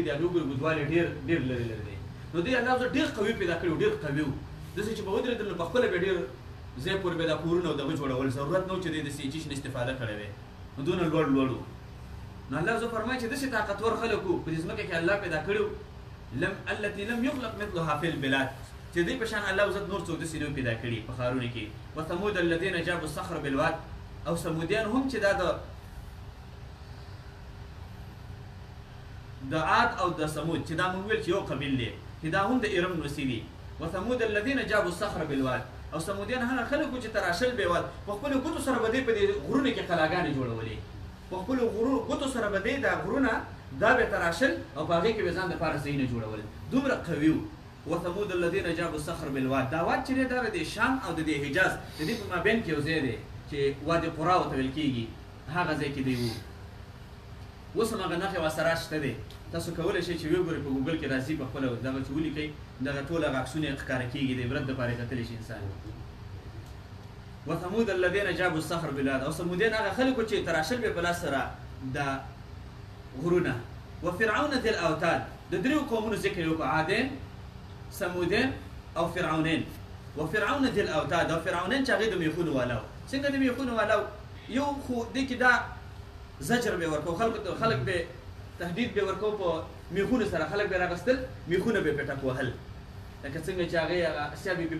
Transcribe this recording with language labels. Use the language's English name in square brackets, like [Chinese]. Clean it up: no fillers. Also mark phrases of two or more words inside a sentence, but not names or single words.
[Pashto] دي هغې وګورئ اوږدوالی ډېر لرې دی نو دې الله ډېر قوي پیدا کړي و ډېر قوي و داسې چې به ودرېدل نو پخپله به ډېر ځای پورې به دا کورونه او دغه جوړول ضرورت نه و چې دی د سیچیش نه استفاده کړی وی نو دونه لوړ و نو [Arabic] الله عز وجل [Pashto] فرمایي چې داسې طاقتور خلک وو په دې ځمکه کې الله پیدا کړي [Arabic] التي لم يخلق مثلها في البلاد [Pashto] چې دوی په شان [Arabic] الله عز وجل [Pashto] نور څوک داسې نه پیدا کړي په ښارونو کې [Arabic] وثمود الذین جابوا الصخر بالواد [Pashto] او ثمودیان هم چې دا د عاد او د ثمود چې دا موږ ویل چې یو قبیل دی چې دا هم د ارم نوسي دي [Arabic] وثمود الذین جابوا الصخر بالواد [Pashto] او ثمودیان هغه خلک چې تراشل به واد په خپلو ګوتو سره به دوی په دې غرونو کې قلاګانې جوړولې په خپلو ګوتو سره به دوی دا غرونه دا به تراشل او په هغې کې به ځان دپاره ځایونه جوړول دومره قوي وو [Arabic] وثمود الذین جابوا الصخر بالواد [Pashto] دا واد چې دی دا د شام او د حجاز د دې په مابین کې یو ځای دی چې وادي قرا ورته ویل کېږي هغه ځای کې دی وو اوس هم هغه نښې ورسره شته دی تاسو کولی شئ چې وګورئ په ګوګل کې راځي په خپله دغه چې ولیکئ دغه ټول هغه عکسونه یې ښکاره کېږي د عبرت دپاره یې کتلی شي انسان [Arabic] وثمود الذین جابوا الصخر بالواد [Pashto] او ثمودیان هغه خلکو چې تراشل به په لاس سره د غرونه [Arabic] وفرعون ذي الاوتاد [Pashto] د دریو قومونو ذکر یې وکړو عادین ثمودین او فرعونین [Arabic] وفرعون ذي الاوتاد [Pashto] او فرعونین چې هغې د میخونو والا و څنګه د میخونو والا و یو خو دې کې دا زجر به ورکو خلک به تهدید به ورکو په میخونو سره خلک به راغستل میخونه به پې ټک وهل لکه څنګه چې هغې اسیا بیبي